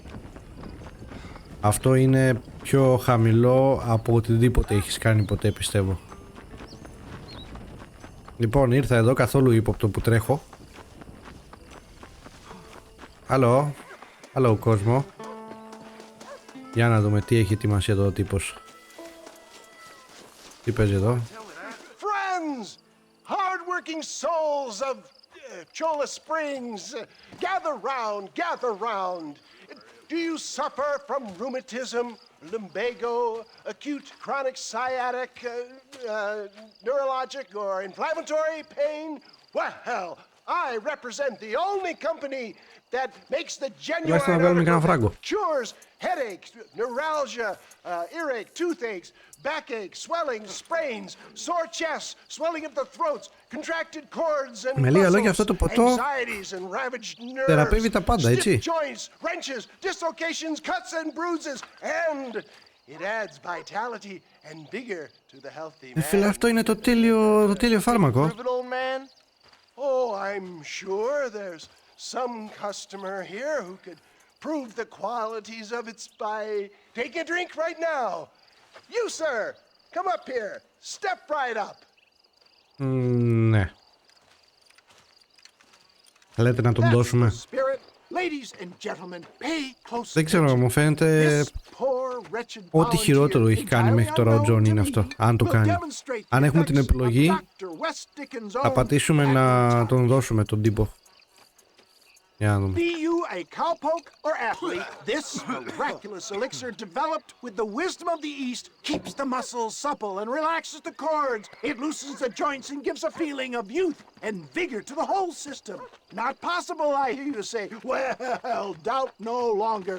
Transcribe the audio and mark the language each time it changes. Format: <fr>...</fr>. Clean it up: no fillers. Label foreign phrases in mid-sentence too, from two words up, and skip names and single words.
<el>Αυτό είναι πιο χαμηλό από οτιδήποτε έχεις κάνει ποτέ, πιστεύω. Λοιπόν, ήρθα εδώ καθόλου ύποπτο που τρέχω. Hello κόσμο. Για να δούμε τι έχει ετοιμάσει εδώ ο τύπος. Τι παίζει εδώ?</el> <en>Friends, hard-working souls of Cholla Springs, gather round. Do you suffer from rheumatism, lumbago, acute chronic sciatic, neurologic or inflammatory pain? Well, I represent the only company that makes the</en> <el>Τουλάχιστον να βγάλουμε κανένα φράγκο.</el> <en>cures headaches, neuralgia, earache, toothaches, backache, swelling, sprains, sore chests, swelling of the throats, contracted cords and</en> <el>Με λίγα λόγια, αυτό</el> <en>muscles,</en> <el>το ποτό</el> <en>anxieties and ravaged nerves,</en> <el>θεραπεύει τα πάντα, έτσι.</el> <en>stiff joints, wrenches, dislocations, cuts and bruises, and it adds vitality and vigor to the healthy man.</en> <el>Φίλε, αυτό είναι το τέλειο φάρμακο.</el> <en>Prove it, old man? Oh, I'm sure there's some customer here who could prove the qualities of it by taking a drink right now. You, sir, come up here. Step right up.</en> <el>Ναι. Λέτε να τον δώσουμε. Δεν ξέρω, μου φαίνεται ό,τι χειρότερο έχει κάνει μέχρι τώρα ο Τζον είναι αυτό, αν το κάνει. Αν έχουμε την επιλογή, θα πατήσουμε να τον δώσουμε τον τύπο. Για να δούμε.</el> <en>Be you a cowpoke or athlete, this miraculous elixir developed with the wisdom of the East keeps the muscles supple and relaxes the cords. It loosens the joints and gives a feeling of youth and vigor to the whole system. Not possible, I hear you say. Well, doubt no longer.</en>